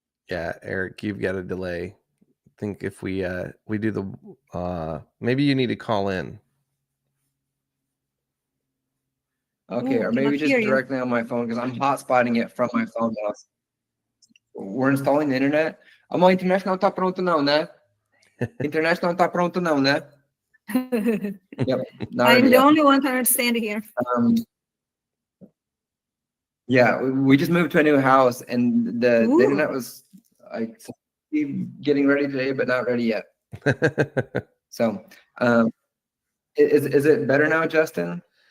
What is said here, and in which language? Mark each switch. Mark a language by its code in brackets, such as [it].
[en] Yeah, Eric, you've got a delay. I think if we do the maybe you need to call in. Okay, or maybe just directly on my phone because I'm hotspotting it from my phone now. We're installing the internet. [pt] A internet não tá pronto não, né? Internet não tá pronto não, né? [en] Yep. I'm the only one to understand here. Yeah, we just moved to a new house and the internet was like getting ready today, but not ready yet. So, is it better now, Justin?